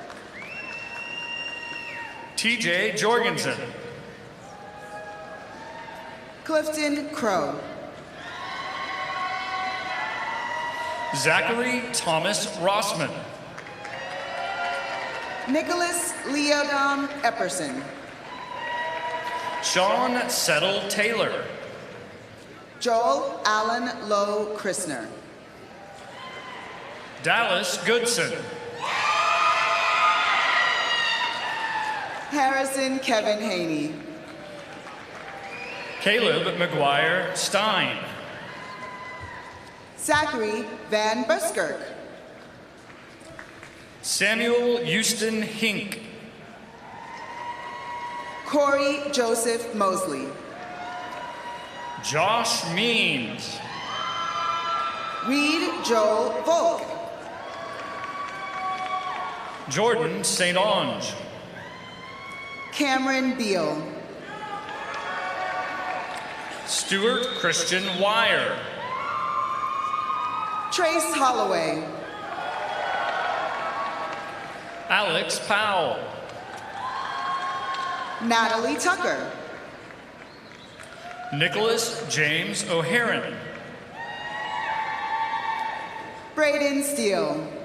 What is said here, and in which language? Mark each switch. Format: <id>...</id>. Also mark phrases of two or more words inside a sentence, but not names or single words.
<en>TJ Jorgensen. Clifton Crow. Zachary Thomas Rossman. Nicholas Leodon Epperson. Sean Settle Taylor. Joel Allen Lowe Christner. Dallas Goodson. Harrison Kevin Haney. Caleb McGuire Stein. Zachary Van Buskirk. Samuel Houston Hink. Corey Joseph Mosley. Josh Means. Reed Joel Volk. Jordan St. Ange. Cameron Beal. Stuart Christian Wire. Trace Holloway. Alex Powell. Natalie Tucker. Nicholas James O'Haron. Braden Steele.</en>